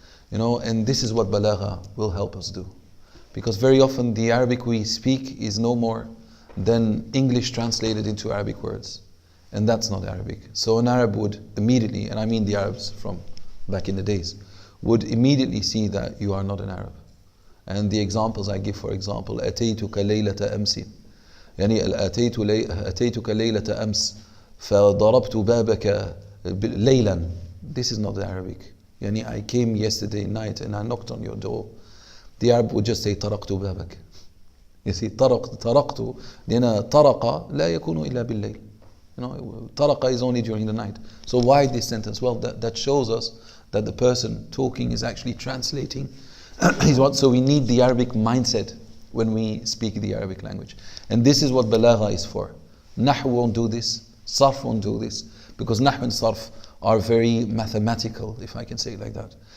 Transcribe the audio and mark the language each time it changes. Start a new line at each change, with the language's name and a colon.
English: You know, and this is what Balagha will help us do. Because very often the Arabic we speak is no more than English translated into Arabic words. And that's not Arabic. So an Arab would immediately, and I mean the Arabs from back in the days, would immediately see that you are not an Arab. And the examples I give, for example,
Arabic: أتيتك ليلة أمس يعني أتيتك ليلة أمس فضربت بابك ليلا.
English: This is not Arabic. يعني I came yesterday night and I knocked on your door. The Arab would just say
Arabic: طرقت بابك.
English: You see,
Arabic: طرقت لأن طرق لا يكون إلا بالليل.
English: You know, طرق is only during the night. So why this sentence? Well, that shows us that the person talking is actually translating. So we need the Arabic mindset when we speak the Arabic language. And this is what Balagha is for. Nahu won't do this, Sarf won't do this, because Nahu and Sarf are very mathematical, if I can say it like that.